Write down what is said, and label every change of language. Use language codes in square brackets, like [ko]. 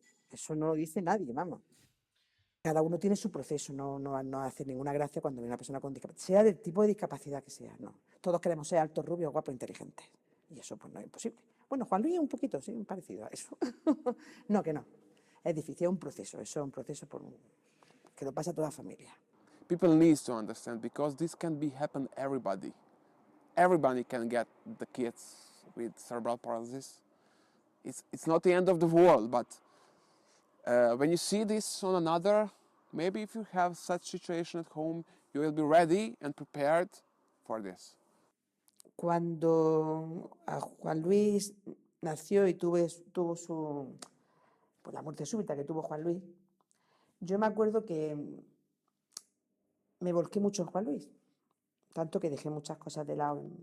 [es] Eso no lo dice nadie, vamos. Cada uno tiene su proceso, no hace ninguna gracia cuando ve una persona con discapacidad, sea del tipo de discapacidad que sea, no. Todos queremos ser altos, rubios, guapos, inteligentes. Y eso pues no es imposible. Bueno, Juan Luis es un poquito, sí, parecido a eso. No, que no. Es difícil, es un proceso, eso es un proceso que lo pasa a toda familia. [en] People need to understand because this can be happen everybody. Everybody can get the kids with cerebral paralysis. It's not the end of the world, but when you see this on another, maybe if you have such situation at home, you will be ready and prepared for this. [es] Cuando a Juan Luis nació y tuvo la muerte súbita que tuvo Juan Luis, yo me acuerdo que me volqué mucho en Juan Luis, tanto que dejé muchas cosas de lado.